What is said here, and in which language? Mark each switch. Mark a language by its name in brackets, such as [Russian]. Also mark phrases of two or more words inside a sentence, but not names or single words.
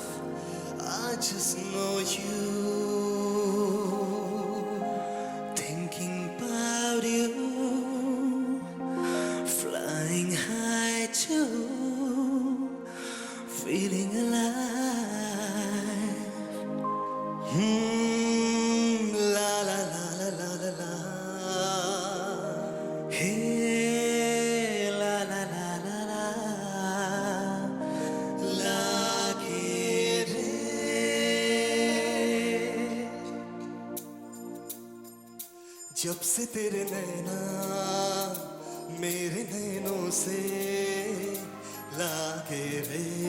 [English] I just know you. Thinking about you. Flying high too. Feeling alive. La la la la la la la. Hey, la la la la la. [Hindi] लागे रे. जब से तेरे नैना मेरे नैनों से लागे रे।